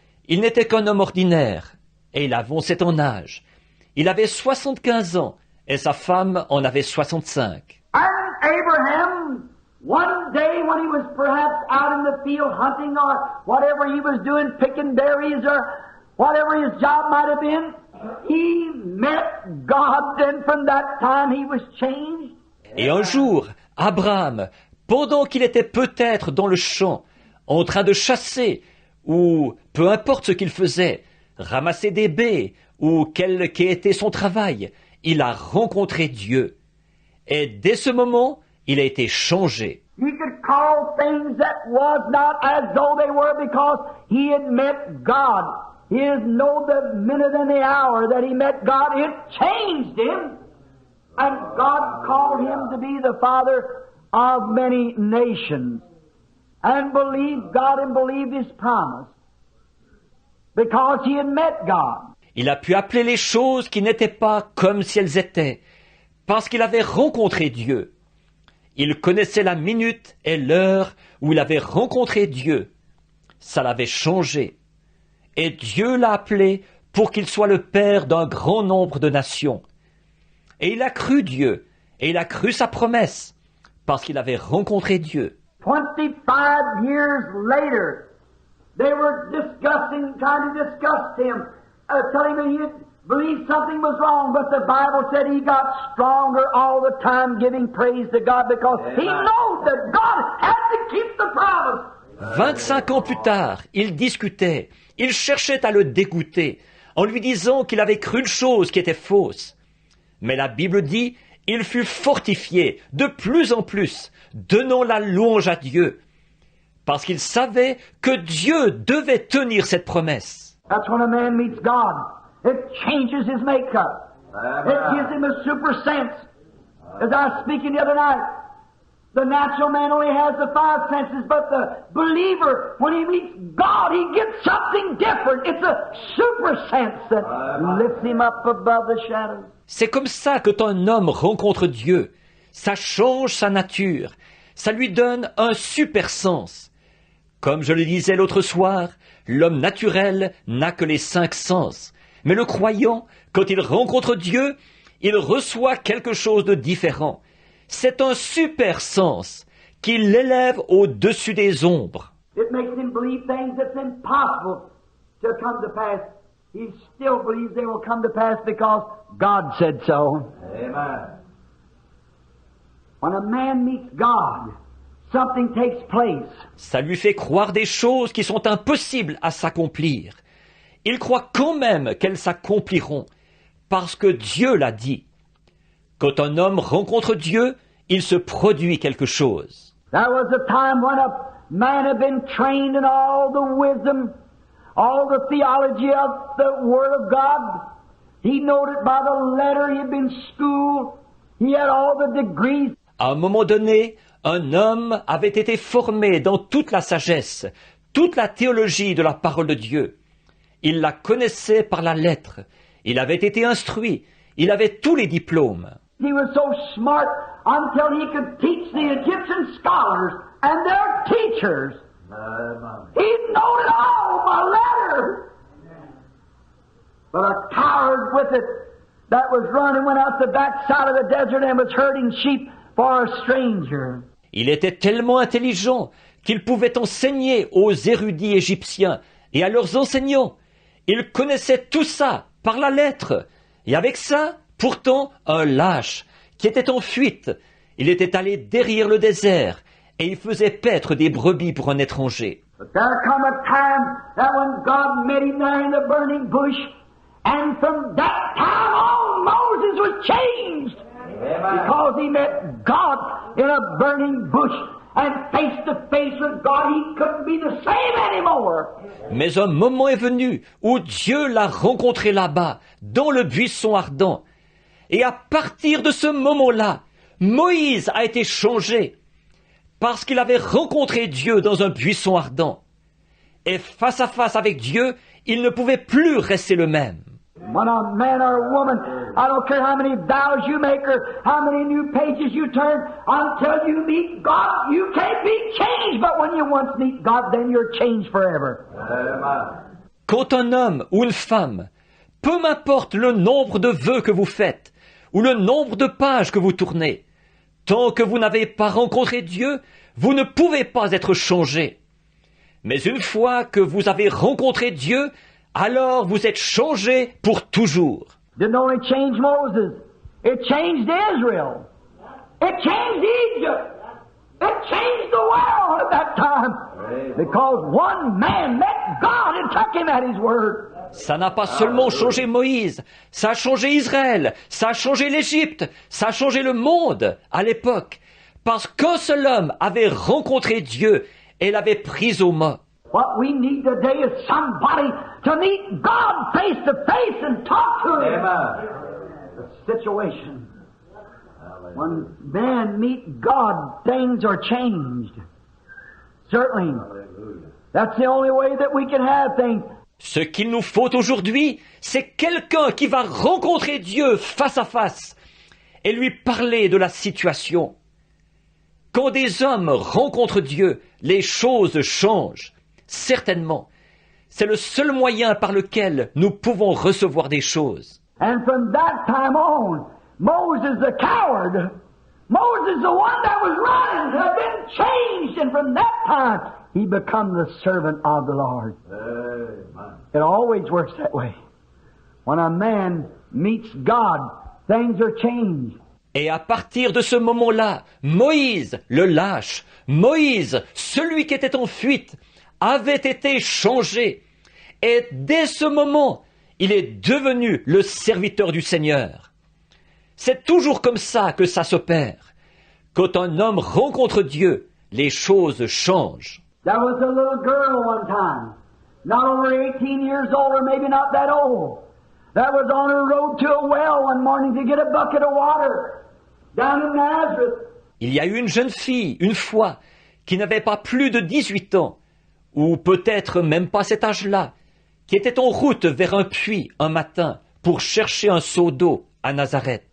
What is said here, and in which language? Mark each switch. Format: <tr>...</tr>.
<fr>Il n'était qu'un homme ordinaire, et il avançait en âge. Il avait 75 ans, et sa femme en avait 65.</fr> <en>And Abraham, one day when he was perhaps out in the field hunting or whatever he was doing, picking berries or whatever his job might have been, he met God, and from that time he was changed.</en> <fr>Et un jour, Abraham, pendant qu'il était peut-être dans le champ, en train de chasser, ou peu importe ce qu'il faisait, ramasser des baies, ou quel qu'était son travail, il a rencontré Dieu. Et dès ce moment, il a été changé.</fr> <en>He could call things that was not as though they were because he had met God. He didn't know the minute and the hour that he met God. It changed him. And God called him to be the father of many nations. And believed God and believed His promise. Because he had met God.</en> <fr>Il a pu appeler les choses qui n'étaient pas comme si elles étaient, parce qu'il avait rencontré Dieu. Il connaissait la minute et l'heure où il avait rencontré Dieu. Ça l'avait changé. Et Dieu l'a appelé pour qu'il soit le père d'un grand nombre de nations. Et il a cru Dieu, et il a cru sa promesse, parce qu'il avait rencontré Dieu.</fr> <en>25 years later, they were trying to discuss him, telling him he believed something was wrong, but the Bible said he got stronger all the time, giving praise to God because he knows that God had to keep the promise.</en> <fr>25 ans plus tard, ils discutaient, ils cherchaient à le dégoûter, en lui disant qu'il avait cru une chose qui était fausse. Mais la Bible dit, il fut fortifié de plus en plus, donnant la louange à Dieu, parce qu'il savait que Dieu devait tenir cette promesse.</fr> <en>That's when a man meets God. It changes his makeup. It gives him a super sense. As I was speaking the other night, the natural man only has the 5 senses, but the believer, when he meets God, he gets something different. It's a super sense that lifts him up above the shadows.</en> <fr>C'est comme ça que quand un homme rencontre Dieu, ça change sa nature, ça lui donne un super sens. Comme je le disais l'autre soir, l'homme naturel n'a que les 5 sens. Mais le croyant, quand il rencontre Dieu, il reçoit quelque chose de différent. C'est un super sens qui l'élève au-dessus des ombres.</fr> <en>It makes him believe things that's impossible to come to pass. He still believes they will come to pass because God said so. Amen. When a man meets God, something takes place.</en> <fr>Ça lui fait croire des choses qui sont impossibles à s'accomplir. Il croit quand même qu'elles s'accompliront, parce que Dieu l'a dit. Quand un homme rencontre Dieu, il se produit quelque chose.</fr> <en>There was a time when a man had been trained in all the wisdom, all the theology of the Word of God. He knowed it by the letter. He had been schooled. He had all the degrees.</en> <fr>À un moment donné, un homme avait été formé dans toute la sagesse, toute la théologie de la parole de Dieu. Il la connaissait par la lettre. Il avait été instruit. Il avait tous les diplômes.</fr> <en>He was so smart until he could teach the Egyptian scholars and their teachers. He knowed it all by letter. But a coward with it that was running went out the backside of the desert and was herding sheep for a stranger.</en> <fr>Il était tellement intelligent qu'il pouvait enseigner aux érudits égyptiens et à leurs enseignants. Il connaissait tout ça par la lettre. Et avec ça, pourtant, un lâche qui était en fuite. Il était allé derrière le désert et il faisait paître des brebis pour un étranger.</fr> <en>But there come a time that when God met him there in the burning bush, and from that time on Moses was changed. Because he met God in a burning bush and face to face with God, he couldn't be the same anymore.</en> <fr>Mais un moment est venu où Dieu l'a rencontré là-bas, dans le buisson ardent. Et à partir de ce moment-là, Moïse a été changé parce qu'il avait rencontré Dieu dans un buisson ardent. Et face à face avec Dieu, il ne pouvait plus rester le même.</fr> <en>When a man or a woman, I don't care how many vows you make or how many new pages you turn, until you meet God, you can't be changed. But when you once meet God, then you're changed forever.</en> <fr>Quand un homme ou une femme, peu m'importe le nombre de vœux que vous faites, ou le nombre de pages que vous tournez, tant que vous n'avez pas rencontré Dieu, vous ne pouvez pas être changé. Mais une fois que vous avez rencontré Dieu, alors vous êtes changé pour toujours.</fr> <en>Didn't only change Moses, it changed Israel. It changed Egypt. It changed the world at that time. Because one man met God and took him at his word.</en> <fr>Ça n'a pas seulement changé Moïse, ça a changé Israël, ça a changé l'Égypte, ça a changé le monde à l'époque. Parce qu'un seul homme avait rencontré Dieu et l'avait pris au mot.</fr> <en>What we need today is somebody to meet God face to face and talk to Him. The situation. When men meet God, things are changed. Certainly. That's the only way that we can have things.</en> <fr>Ce qu'il nous faut aujourd'hui, c'est quelqu'un qui va rencontrer Dieu face à face et lui parler de la situation. Quand des hommes rencontrent Dieu, les choses changent. Certainement. C'est le seul moyen par lequel nous pouvons recevoir des choses.</fr> <en>And from that time on, Moses the coward, Moses the one that was running, had been changed, and from that time he become the servant of the Lord. Amen. It always works that way. When a man meets God, things are changed.</en> <fr>Et à partir de ce moment-là, Moïse, le lâche, Moïse, celui qui était en fuite, avait été changé. Et dès ce moment, il est devenu le serviteur du Seigneur. C'est toujours comme ça que ça s'opère. Quand un homme rencontre Dieu, les choses changent.</fr> <en>There was a little girl one time, not over 18 years old, or maybe not that old, that was on her road to a well one morning to get a bucket of water down in Nazareth.</en> <fr>Il y a eu une jeune fille, une fois, qui n'avait pas plus de 18 ans, ou peut-être même pas cet âge-là, qui était en route vers un puits un matin pour chercher un seau d'eau à Nazareth.</fr>